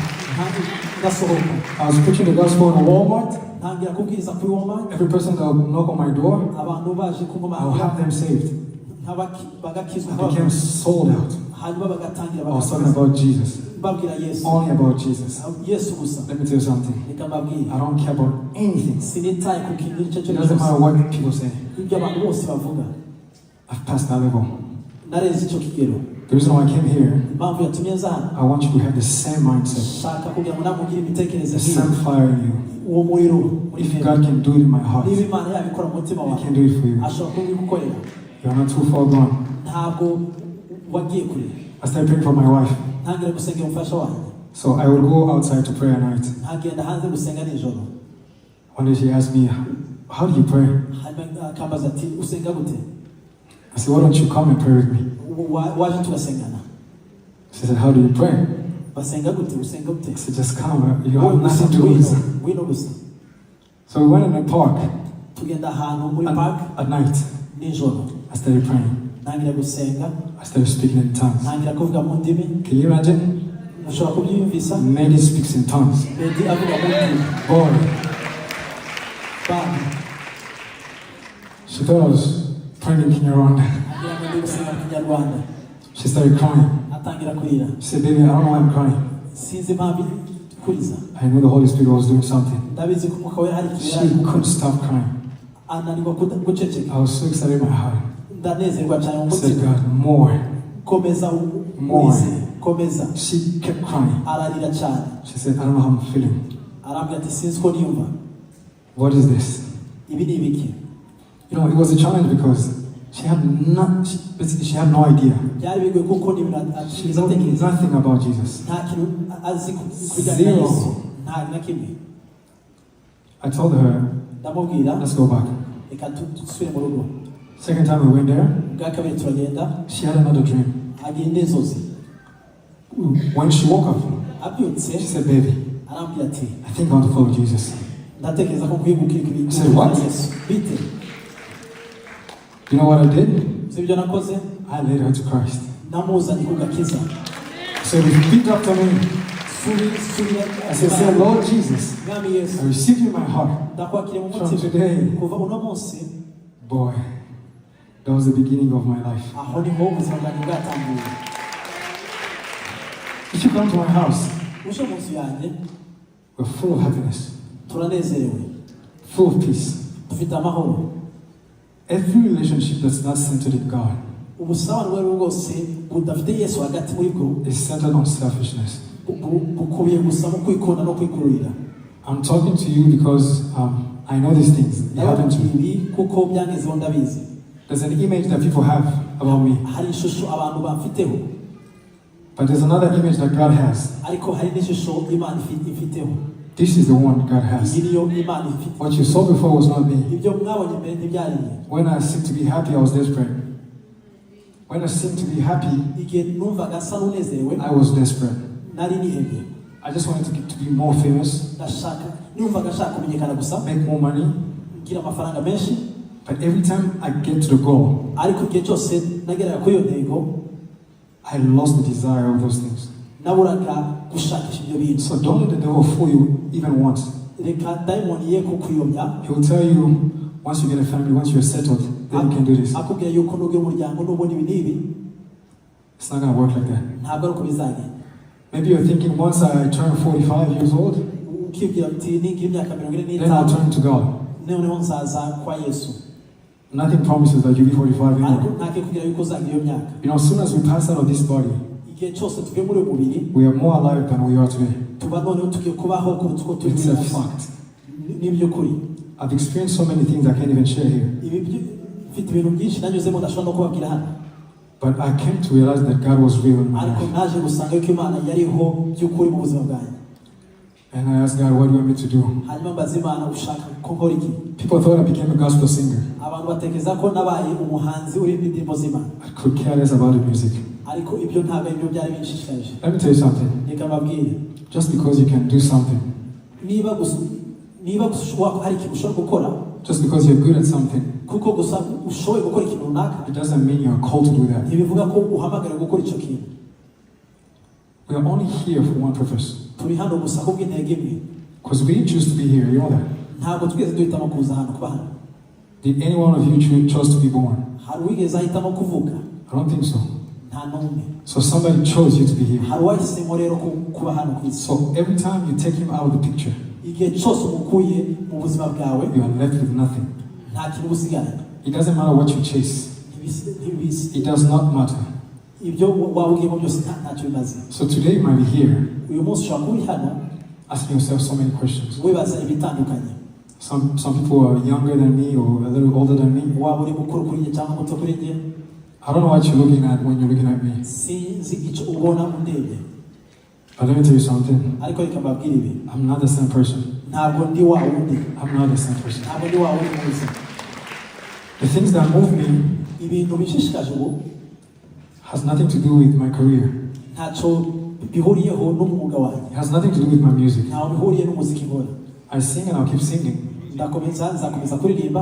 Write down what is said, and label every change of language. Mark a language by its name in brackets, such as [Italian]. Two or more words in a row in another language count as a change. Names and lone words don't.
[Kinyarwanda] kandi ndasohoka. [English] I was preaching the gospel in a Walmart. [Kinyarwanda] ntangira kubwiriza kuri Walmart. [English] Every person that would knock on my door, [Kinyarwanda] abantu baje kumva [English] I would have them saved. [Kinyarwanda] bagakizwa. [English] I became sold out. [Kinyarwanda] hanyuma bagatangira [English] I was talking about Jesus. [Kinyarwanda] babwira Yesu. [English] Only about Jesus. [Kinyarwanda] Yesu gusa. [English] Let me tell you something. [Kinyarwanda] reka mbabwire. [English] I don't care about anything. [Kinyarwanda] sinitaye ku kintu icyo [English] It [Kinyarwanda] cyo [English] doesn't matter [Kinyarwanda] cyose. [English] what people say. [Kinyarwanda] ibyo abantu bose bavuga. [English] I've passed that level. [Kinyarwanda] nareze icyo kigero. [English] The reason why I came here, [Kinyarwanda] impamvu yatumye nza hano. [English] I want you to have the same mindset, [Kinyarwanda] shaka kugira ngo namugire imitekerereze [English] the same fire in you. [Kinyarwanda] uwo muriro muri [English] If [Kinyarwanda] mwe. [English] God can do it in my heart, [Kinyarwanda] niba [English] He [Kinyarwanda] Imana yabikora mu mutima wawe, [English] can do it for you. [Kinyarwanda] ashobora kubigukorera. [English] You're not too far gone. [Kinyarwanda] ntabwo wagiye kure. [English] I started praying for my wife. [Kinyarwanda] ntangira gusengera umufasha wanjye. [English] So I would go outside to pray at night. [Kinyarwanda] ntagenda hanze gusenga nijoro. [English] One day she asked me, how do you pray? [Kinyarwanda] hanyuma akambaza ati usenga gute? [English] I said, why don't you come and pray with me? [Kinyarwanda] Waje tugasengana. [English] She said, how do you pray? [Kinyarwanda] Basenga gute? Usenga gute? [English] I said, just come, you have nothing to lose. [Kinyarwanda] Wino gusa. [English] So we went in the park [Kinyarwanda] Tugenda ahantu muri park [English] at night. [Kinyarwanda] nijoro. [English] I started praying. [Kinyarwanda] Ntangira gusenga. [English] I started speaking in tongues. [Kinyarwanda] Ntangira kuvuga mu ndimi. [English] Can you imagine? [Kinyarwanda] Ushobora kubyiyumvisa? [English] Meddy speaks in tongues. [Kinyarwanda] Meddy avuga mu ndimi. [English] Boy. Bam. She thought I was praying in Kinyarwanda. [Kinyarwanda] Ntangira ngo ndi gusenga mu Kinyarwanda. [English] She started crying. [Kinyarwanda] Atangira kurira. [English] She said, baby, I don't know why I'm crying. [Kinyarwanda] Sinzi impamvu kuriza. [English] I knew the Holy Spirit was doing something. [Kinyarwanda] Ndabizi ko Umwuka Wera hari [English] She [Kinyarwanda] ikintu [English] couldn't stop crying. [Kinyarwanda] ananirwa guceceka. [English] I was so excited in my heart. [Kinyarwanda] Ndanezerwa cyane mu [English] I said, [Kinyarwanda] mutima. [English] God, more. [Kinyarwanda] Komeza [English] More. [Kinyarwanda] komeza. [English] She kept crying. [Kinyarwanda] Ararira cyane. [English] She said, I don't know how I'm feeling. [Kinyarwanda] Arambwira ati sinzi ko niyumva. [English] What is this? [Kinyarwanda] Ibi ni ibiki? [English] You know, it was a challenge because she had no idea. [Kinyarwanda] Byari bigoye kuko ni [English] She knew nothing about Jesus. [Kinyarwanda] nta kintu azi kubijyanye na Yesu. Nta na kimwe. [English] I told her, [Kinyarwanda] Ndamubwira [English] let's go back. [Kinyarwanda] reka dusubire mu rugo. [English] Second time we went there, [Kinyarwanda] Bwa kabiri turagenda. [English] she had another dream. [Kinyarwanda] Agira inzozi. [English] When she woke up, [Kinyarwanda] Abyutse [English] she said, baby, [Kinyarwanda] arambwira ati [English] I think I want to follow Jesus. [Kinyarwanda] ndatekereza ko nkwiye gukira [English] I said, what? [Kinyarwanda] Yesu. Bite? [English] You know what I did? [Kinyarwanda] Sibyo nakoze? [English] I led her to Christ. [Kinyarwanda] Namuzanye ku gakiza. [English] So repeat after me. [Kinyarwanda] Subira. [English] I said, say, Lord Jesus, [Kinyarwanda] Mwami Yesu. [English] I receive you in my heart. [Kinyarwanda] Ndakwakiriye mu [English] From [Kinyarwanda] mutima. [English] today, [Kinyarwanda] Kuva uno munsi [English] boy, that was the beginning of my life. [Kinyarwanda] aho niho ubuzima bwanjye bwatangiye. [English] If you come to my house, [Kinyarwanda] Uje mu nzu yanjye [English] we're full of happiness, [Kinyarwanda] turanezerewe. [English] full of peace. [Kinyarwanda] Dufite amahoro. [English] Every relationship that's not centered in God [Kinyarwanda] Ubusabane ubwo bwose budafite Yesu hagati muri bwo [English] is centered on selfishness. [Kinyarwanda] bukubiye gusa mu kwikunda no kwikururira. [English] I'm talking to you because I know these things. They happen to me. [Kinyarwanda] Ibi kuko byangezeho ndabizi. [English] There's an image that people have about me, [Kinyarwanda] Hari ishusho abantu bamfiteho. [English] but there's another image that God has. [Kinyarwanda] Ariko hari n'ishusho Imana ifiteho. [English] This is the one God has. [Kinyarwanda] Iyi niyo Imana ifite. [English] What you saw before was not me. [Kinyarwanda] Ibyo mwabonye mbere ntibyariye. [English] When I seemed to be happy, I was desperate. When I seemed to be happy, [Kinyarwanda] Igihe numvaga asa n'unezerewe [English] I was desperate. [Kinyarwanda] nari nihebye. [English] I just wanted to be more famous, [Kinyarwanda] Numvaga nshaka kumenyekana gusa, [English] make more money. [Kinyarwanda] ngira amafaranga menshi. [English] But every time I get to the goal, [Kinyarwanda] Ariko igihe cyose nageraga kuri iyo ntego, [English] I lost the desire of those things. [Kinyarwanda] naburaga gushakisha ibyo bintu. [English] So don't let the devil fool you even once. [Kinyarwanda] Reka dayimoni ye kukuyobya. [English] He will tell you, once you get a family, once you're settled, then you can do this. [Kinyarwanda] Akubwira yuko nugira umuryango nubona ibi n'ibi, [English] It's not going to work like that. [Kinyarwanda] ntabwo ari uko bizagenda. [English] Maybe you're thinking, once I turn 45 years old, [Kinyarwanda] Ukibwira uti ningira imyaka 45 [English] then I'll turn to God. [Kinyarwanda] noneho nzaza kwa Yesu. [English] Nothing promises that you'll be 45 [Kinyarwanda] Ariko [English] anymore. [Kinyarwanda] ntakikubwira yuko uzagira iyo myaka. [English] You know, as soon as we pass out of this body, [Kinyarwanda] Igihe cyose tuvuye muri uyu mubiri, [English] we are more alive than we are today. [Kinyarwanda] tuba noneho tugiye kubaho kuruta uko turi [English] It's [Kinyarwanda] uyu [English] a [Kinyarwanda] munsi. [English] fact. [Kinyarwanda] N'iby'ukuri. [English] I've experienced so many things I can't even share here. [Kinyarwanda] Mfite ibintu byinshi nanyuzemo ndashobora no kubabwira hano. [English] But I came to realize that God was real in my [Kinyarwanda] Ariko [English] life. [Kinyarwanda] naje gusanga yuko Imana yariho by'ukuri mu buzima bwanjye. [English] And I asked God, what do you want me to do? [Kinyarwanda] Hanyuma mbaza Imana ushaka ko nkora iki? [English] People thought I became a gospel singer. [Kinyarwanda] Abantu batekereza ko nabaye umuhanzi uririmba indirimbo z'Imana. [English] I could care less about the music. [Kinyarwanda] Ariko ibyo ntabwo aribyo byari binshishikaje. [English] Let me tell you something. [Kinyarwanda] Reka mbabwire. [English] Just because you can do something, [Kinyarwanda] Niba gusa hari ikintu ushobora gukora, [English] just because you're good at something, [Kinyarwanda] kuko gusa ushoboye gukora ikintu runaka, [English] it doesn't mean you're called to do that. [Kinyarwanda] ntibivuga ko uhamagara gukora icyo kintu. [English] We are only here for one purpose. [Kinyarwanda] Turi hano gusa kubw'intego imwe. [English] Because we didn't choose to be here, you know that. [Kinyarwanda] Ntabwo twigeze duhitamo kuza hano kuba hano. [English] Did any one of you chose to be born? [Kinyarwanda] Hari uwigeze ahitamo kuvuka? [English] I don't think so. [Kinyarwanda] Nta n'umwe. [English] So somebody chose you to be here. [Kinyarwanda] Hari uwahisemo rero kuba hano ku isi. [English] So every time you take him out of the picture, [Kinyarwanda] Igihe cyose umukuye mu buzima bwawe, [English] you are left with nothing. [Kinyarwanda] nta kintu usigarana. [English] It doesn't matter what you chase. It does not matter. [Kinyarwanda] Ibyo wabugiyemo byose ntacyo bimaze. [English] So today you might be here [Kinyarwanda] Uyu munsi ushobora kuba uri hano [English] asking yourself so many questions. [Kinyarwanda] wibaza ibitandukanye. [English] Some people are younger than me or a little older than me. [Kinyarwanda] Waba uri mukuru kuri njye cyangwa muto kuri njye. [English] I don't know what you're looking at when you're looking at me. [Kinyarwanda] Sinzi icyo ubona undebye. [English] But let me tell you something. [Kinyarwanda] Ariko reka mbabwire ibi. [English] I'm not the same person. [Kinyarwanda] ntabwo ndi wa wundi. [English] I'm not the same person. [Kinyarwanda] Ntabwo ndi wa wundi muzi. [English] The things that move me [Kinyarwanda] ibintu bishishikaje ubu [English] has nothing to do with my career. [Kinyarwanda] ntacyo bihuriyeho n'umwuga wanjye. [English] It has nothing to do with my music. [Kinyarwanda] ntaho bihuriye n'umuziki nkora. [English] I sing and I'll keep singing. [Kinyarwanda] nzakomeza kuririmba.